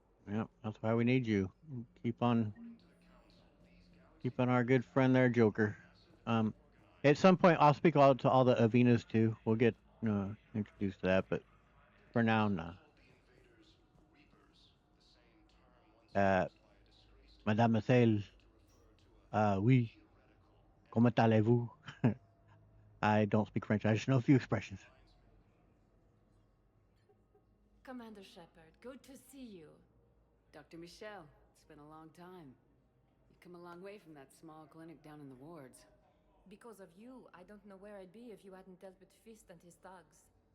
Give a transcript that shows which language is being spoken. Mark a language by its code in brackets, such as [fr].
[en] Yeah, that's why we need you. Keep on keeping our good friend there, Joker. Um, at some point, I'll speak all to all the Avinas too. We'll get introduced to that, but for now, nah. [fr] Uh, Mademoiselle, oui, comment allez-vous? [en] I don't speak French. I just know a few expressions. Commander Shepard, good to see you. Dr. Michelle, it's been a long time. You've come a long way from that small clinic down in the wards. Because of you, I don't know where I'd be if you hadn't dealt with Fist and his thugs.